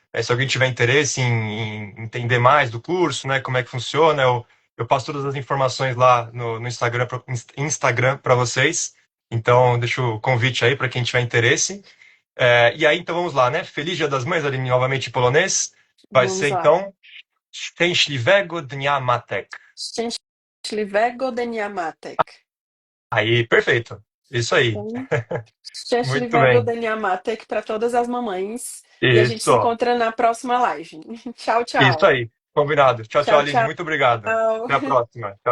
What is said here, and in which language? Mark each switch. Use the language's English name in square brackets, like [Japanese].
[Portuguese] Se alguém tiver interesse em entender mais do curso, né, como é que funciona, eu passo todas as informações lá no Instagram para vocês. Então, deixo o convite aí para quem tiver interesse. E aí, então vamos lá, né? Feliz Dia das Mães, ali novamente em polonês. Vai ser Vamos lá. então [Polish] Szczęśliwego Dnia Matek. Szczęśliwego Dnia Matek. [Portuguese] Aí, perfeito. Isso aí. Então, Muito [Polish] Szczęśliwego [Portuguese] bem. [Polish] Dnia Matek [Portuguese] para todas as mamães. E a gente se Isso. encontra na próxima live. Tchau, Isso tchau. aí. Combinado. Tchau, tchau, Tchau, Aline. tchau. Muito obrigado. Até a próxima. Tchau,